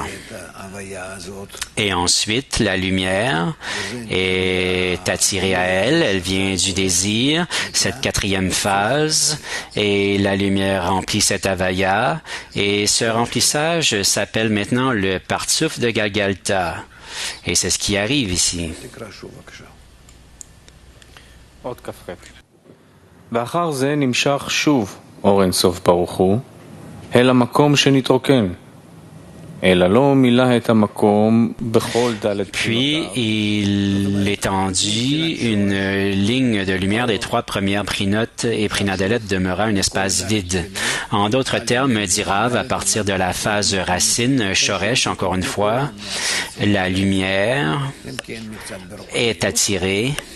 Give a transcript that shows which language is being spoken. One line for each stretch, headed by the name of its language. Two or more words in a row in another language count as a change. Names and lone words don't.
French: Et ensuite, la lumière est attirée à elle, elle vient du désir, cette quatrième phase, et la lumière remplit cette avaya, et ce remplissage s'appelle maintenant le partsouf de Galgalta. Et c'est ce qui arrive ici.
Hebrew: ואחר זה נמשך שוב אור אינסוף ברוך הוא אל המקום שנתרוקן.
French: Puis, il étendit une ligne de lumière des trois premières prinotes et Prinadalet demeura un espace vide. En d'autres termes, dit Rav, à partir de la phase racine, Shoresh, encore une fois, la lumière est attirée